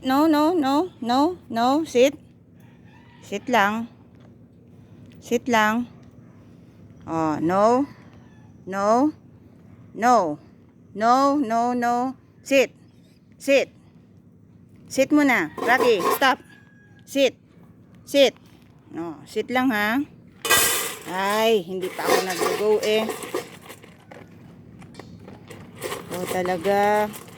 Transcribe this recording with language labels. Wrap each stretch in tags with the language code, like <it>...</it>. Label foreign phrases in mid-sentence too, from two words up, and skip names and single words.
<en>No, no, no, no, no. Sit. Sit lang. Sit lang. Oh, no. No. No. No, no, no. Sit. Sit. Sit muna. Rocky, stop. Sit. Sit. No, sit</en> <tl>lang ha. Ay, hindi pa ako nag-go eh. Oh, talaga.</tl>